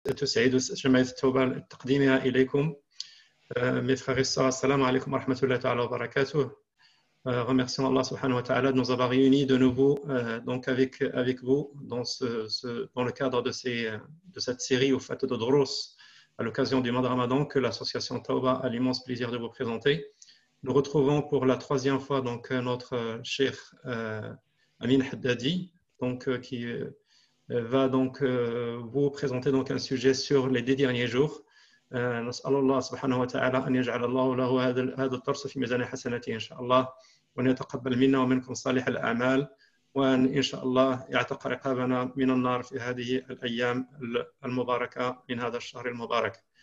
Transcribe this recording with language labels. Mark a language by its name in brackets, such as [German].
[Arabic] تسعد جمعية التوبة تقديمها إليكم. [French] Mes frères et sœurs, assalamu alaikum wa rahmatullahi ta'ala wa barakatuh. Remercions Allah subhanahu wa ta'ala de nous avoir réunis de nouveau donc avec vous dans le cadre de cette série au fait de Drous à l'occasion du mois de Ramadan que l'association Tauba a l'immense plaisir de vous présenter. Nous retrouvons pour la troisième fois donc notre cheikh Amin Haddadi qui va donc vous présenter donc un sujet sur les 10 derniers jours. [Arabic] نسأل الله سبحانه وتعالى أن يجعل الله له هذا الدرس في ميزان حسناته إن شاء الله وأن يتقبل منا ومنكم صالح الأعمال وأن إن شاء الله يعتق رقابنا من النار في هذه الأيام المباركة من هذا الشهر المبارك.